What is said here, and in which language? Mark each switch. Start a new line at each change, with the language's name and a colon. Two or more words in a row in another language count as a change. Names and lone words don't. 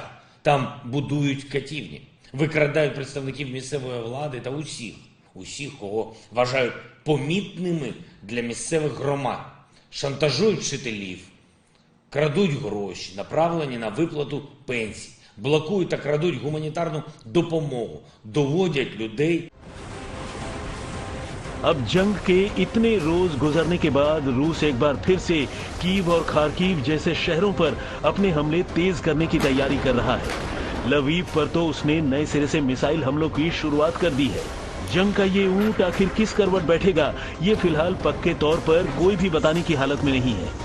Ukrainian: Там будують катівні, викрадають представників місцевої влади та усіх, кого вважають помітними для місцевих громад, шантажують вчителів, крадуть гроші, направлені на виплату пенсій, блокують та крадуть гуманітарну допомогу, доводять людей.
Hindi: अब जंग के इतने रोज गुजरने के बाद रूस एक बार फिर से कीव और खार्किव जैसे शहरों पर अपने हमले तेज करने की तैयारी कर रहा है। लवीव पर तो उसने नए सिरे से मिसाइल हमलों की शुरुआत कर दी है। जंग का ये ऊंट आखिर किस करवट बैठेगा, ये फिलहाल पक्के तौर पर कोई भी बताने की हालत में नहीं है।